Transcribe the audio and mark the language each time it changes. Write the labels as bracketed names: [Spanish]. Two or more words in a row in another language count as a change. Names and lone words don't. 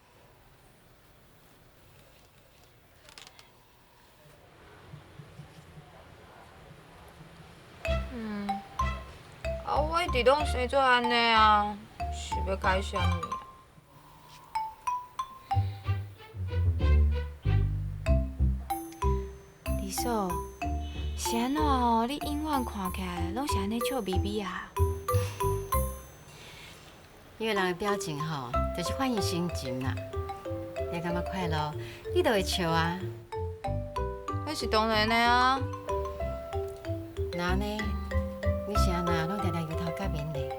[Min Nan Chinese] 我一直拢生做安尼啊，是要改啥物啊？李嫂。是安怎哦？你永远看起来拢是安尼笑眯眯啊？因为人的表情吼，就是反映心情啦。你感觉快乐，你就会笑啊。那是当然的啊。那呢？你是安那拢常常摇头甲面咧？